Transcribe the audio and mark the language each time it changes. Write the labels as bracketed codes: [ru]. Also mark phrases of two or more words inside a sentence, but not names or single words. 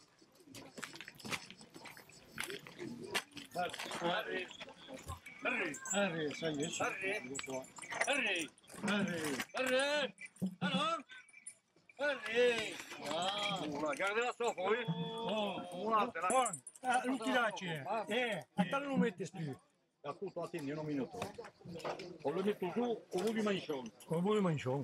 [fr] Allez, allez, ça y est. Allez, allez, allez, alors. Allez, voilà, gardez la soif, oui. Voilà, c'est la... Luchi Dace, attends, [it] lo metti più. Appunto, attendi un minuto. [fr] On le met toujours au bout du manchon. [it] Come vuoi mangiare?